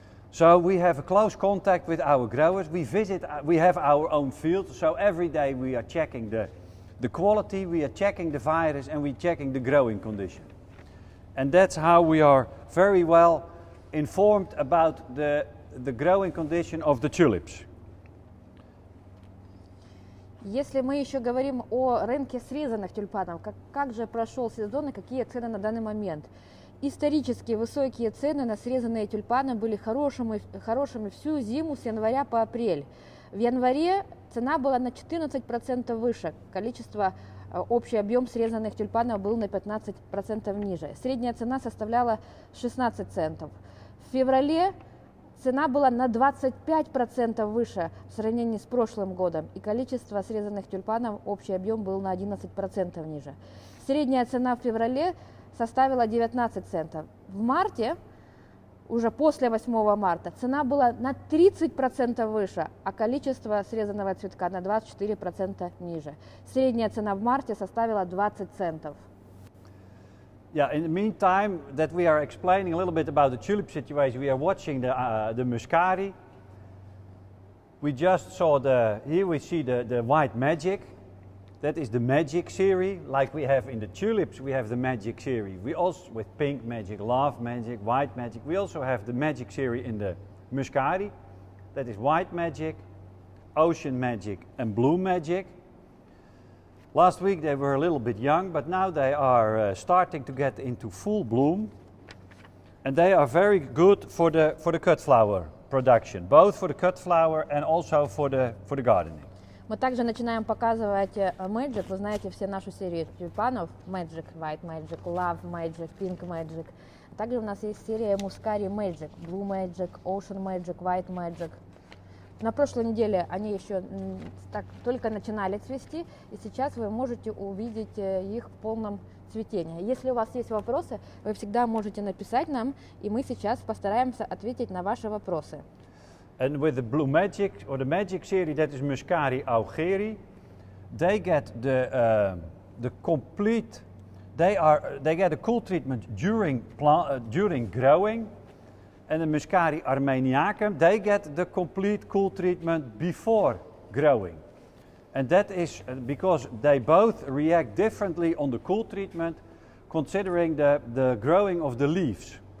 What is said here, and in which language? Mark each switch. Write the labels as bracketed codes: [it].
[en] So we have a close contact with our growers. We have our own field, so every day we are checking the quality, we are checking the virus, and we're checking the growing condition. And that's how we are very well informed about the growing condition of the tulips. [ru] Если мы еще говорим о рынке срезанных тюльпанов, как же прошел сезон и какие цены на данный момент? Исторически высокие цены на срезанные тюльпаны были хорошими всю зиму с января по апрель. В январе цена была на 14% выше, общий объем срезанных тюльпанов был на 15% ниже. Средняя цена составляла 16 центов. В феврале цена была на 25% выше в сравнении с прошлым годом, и количество срезанных тюльпанов, общий объем был на 11% ниже. Средняя цена в феврале составила 19 центов. В марте, уже после 8 марта, цена была на 30% выше, а количество срезанного цветка на 24% ниже. Средняя цена в марте составила 20 центов. [en] Yeah, in the meantime that we are explaining a little bit about the tulip situation, we are watching the muscari. We just saw here we see the white magic. That is the magic series, like we have in the tulips, we have the magic series. We also, with pink magic, love magic, white magic. We also have the magic series in the muscari. That is white magic, ocean magic and blue magic. Last week they were a little bit young, but now they are starting to get into full bloom. And they are very good for the cut flower production, both for the cut flower and also for the gardening. [ru] Мы также начинаем показывать Magic. Вы знаете все нашу серию тюльпанов. Magic, White Magic, Love Magic, Pink Magic. Также у нас есть серия Muscari Magic, Blue Magic, Ocean Magic, White Magic. На прошлой неделе они еще только начинали цвести, и сейчас вы можете увидеть их в полном цветении. Если у вас есть вопросы, вы всегда можете написать нам, и мы сейчас постараемся ответить на ваши вопросы. [en] And with the blue magic or the magic series, that is Muscari augeri, they get the complete. They get a cool treatment during growing, and the Muscari armeniacum, they get the complete cool treatment before growing, and that is because they both react differently on the cool treatment, considering the growing of the leaves.